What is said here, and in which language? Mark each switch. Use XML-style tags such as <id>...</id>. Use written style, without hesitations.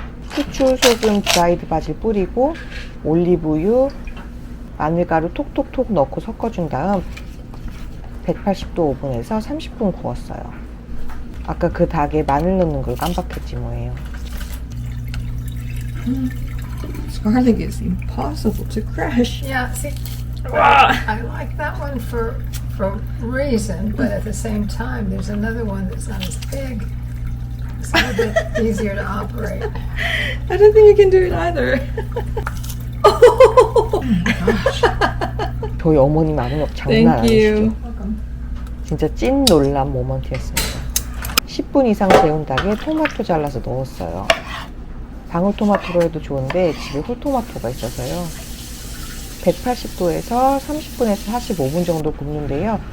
<ko>후추, 소금, 드라이드 바질 뿌리고 올리브유, 마늘가루 톡톡톡 넣고 섞어준 다음 180도 오븐에서 30분 구웠어요. 아까 그 닭에 마늘 넣는 걸 깜빡했지 뭐예요.</ko> <en>This garlic is impossible to crush. Yeah, see, I like that one for reason, but at the same time, there's another one that's not as big. It's a little bit easier to operate. I don't think you can do it either.</en> <ko>저희 어머니 마음력 장난</ko> <en>Thank</en> <ko>아니시죠?</ko> <en>you.</en> <ko>진짜 찐 놀람 모먼트였습니다. 10분 이상 재운 닭에 토마토 잘라서 넣었어요. 방울토마토로 해도 좋은데 집에 홀토마토가 있어서요. 180도에서 30분에서 45분 정도 굽는데요.</ko>